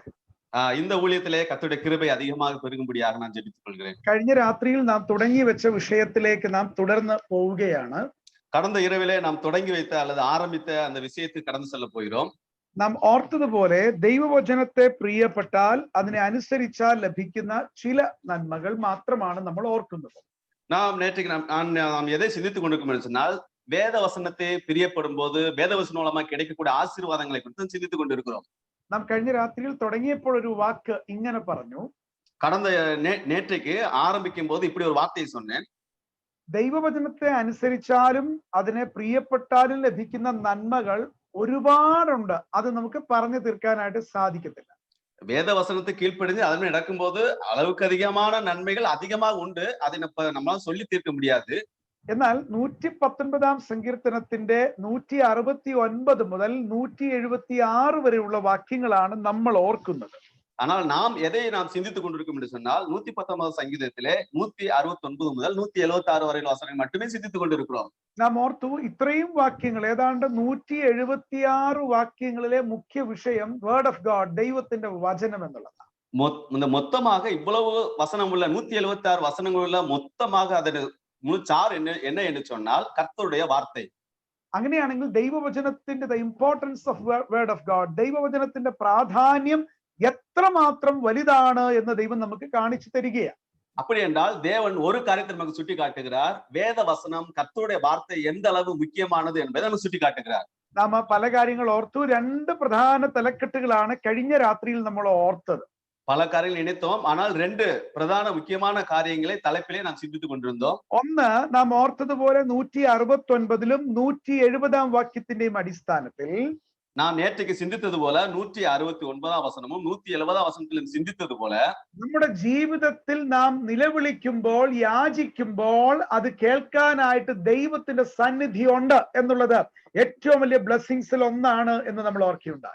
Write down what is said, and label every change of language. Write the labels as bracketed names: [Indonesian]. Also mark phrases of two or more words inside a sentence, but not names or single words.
[Tamil] இந்த ஊழியத்திலே கர்த்தருடைய கிருபை அதிகமாக பெருகும்படியாக நான் ஜெபித்துக் கொள்கிறேன். [Malayalam] കഴിഞ്ഞ രാത്രിയിൽ നാം തുടങ്ങി വെച്ച വിഷയത്തിലേക്ക് നാം തുടർന്ന് പോവുകയാണ്. [Tamil] கடந்த இரவிலே நாம் தொடங்கி வைத்த அல்லது ஆரம்பித்த அந்த விஷயத்துக்கு கடந்து செல்ல போகிறோம். [Malayalam] നാം ഓർത്തതുപോലെ ദൈവവചനത്തെ പ്രിയപ്പെട്ടാൽ അതിനെ അനുസരിച്ചാൽ ലഭിക്കുന്ന ചില നന്മകൾ മാത്രമാണ് നമ്മൾ ഓർക്കുന്നത്. [Tamil] நாம் நேற்றைக்கு நாம் எதை சிந்தித்துக் கொண்டிருக்கோம் சொன்னால், வேத வசனத்தை பிரியப்படும் போது வேத வசனம் மூலமா கிடைக்கக்கூடிய ஆசீர்வாதங்களை குறித்து சிந்தித்துக் கொண்டிருக்கிறோம். [Malayalam] നാം കഴിഞ്ഞ രാത്രിയിൽ തുടങ്ങിയപ്പോൾ ഒരു വാക്ക് ഇങ്ങനെ പറഞ്ഞു. [Tamil] கடந்த நேற்றைக்கு ஆரம்பிக்கும் போது இப்படி ஒரு வார்த்தையை சொன்னேன். [Malayalam] ദൈവവചനത്തെ അനുസരിച്ചാലും അതിനെ പ്രിയപ്പെട്ടാലും ലഭിക്കുന്ന നന്മകൾ ഒരുപാടുണ്ട്. അത് നമുക്ക് പറഞ്ഞു തീർക്കാനായിട്ട് സാധിക്കത്തില്ല. [Tamil] வேத வசனத்தை கீழ்ப்படிந்து அதன் நடக்கும்போது அளவுக்கு அதிகமான நன்மைகள் அதிகமாக உண்டு. அதை நம்மளால சொல்லி தீர்க்க முடியாது. [Malayalam] എന്നാൽ 119 സങ്കീർത്തനത്തിന്റെ 169 മുതൽ 176 വരെയുള്ള വാക്യങ്ങളാണ് നമ്മൾ ഓർക്കുന്നത്. [Tamil] ஆனால் நாம் சிந்தித்துக் கொண்டிருக்கோம் என்று சொன்னால் 119 சங்கீதத்திலே 169 முதல் 176 வரையிലുള്ള வசனங்கள் மட்டுமே சிந்தித்துக் கொண்டிருக்கிறோம். [Malayalam] നാം ഓർത്തു ഇത്രയും വാക്യങ്ങൾ ഏതാണ്ട് 176 വാക്യങ്ങളിലെ മുഖ്യ വിഷയം [English] word of God, [Malayalam] ദൈവത്തിന്റെ വചനം എന്നുള്ളതാണ്. [Tamil] மொத்தமாக இவ்வளவு வசனம் உள்ள 176 வசனங்கள் உள்ள மொத்தமாக அதன் முழுச்சார் என்ன என்று சொன்னால் கர்த்தருடைய வார்த்தை. [Malayalam] അങ്ങനെയാണെങ്കിൽ ദൈവവചനത്തിന്റെ [English] importance of word of God, [Malayalam] ദൈവവചനത്തിന്റെ പ്രാധാന്യം എത്രമാത്രം വലുതാണ് എന്ന് ദൈവം നമുക്ക് കാണിച്ചു തരികയാണ്. [Tamil] அப்படி என்றால் தேவன் ஒரு காரியத்தை நமக்கு சுட்டி காட்டுகிறார். வேத வசனம் கர்த்தருடைய வார்த்தை எந்த அளவு முக்கியமானது என்பதை நமக்கு சுட்டி காட்டுகிறார். [Malayalam] നാം പല കാര്യങ്ങൾ ഓർത്തു. 2 പ്രധാന തലക്കെട്ടുകളാണ് കഴിഞ്ഞ രാത്രിയിൽ നമ്മൾ ഓർത്തത്. [Tamil] பல காரியங்கள் நினைத்தோம், ஆனால் 2 பிரதான முக்கியமான காரியங்களை தலைப்பிலே நாம் சிந்தித்துக் கொண்டிருந்தோம். [Malayalam] ഒന്ന്, നാം ഓർത്തതുപോലെ 169ലും 170 വാക്യത്തിന്റെയും അടിസ്ഥാനത്തിൽ [Tamil] நாம் நேற்றைக்கு சிந்தித்தது போல 169 வசனமும் 170 வசனத்திலும் சிந்தித்தது போல [Malayalam] നമ്മുടെ ജീവിതത്തിൽ നാം നിലവിളിക്കുമ്പോൾ, യാചിക്കുമ്പോൾ അത് കേൾക്കാനായിട്ട് ദൈവത്തിന്റെ സന്നിധി ഉണ്ട് എന്നുള്ളത് ഏറ്റവും വലിയ ബ്ലെസ്സിങ്സിൽ ഒന്നാണ് എന്ന് നമ്മൾ ഓർക്കുകയുണ്ടായി.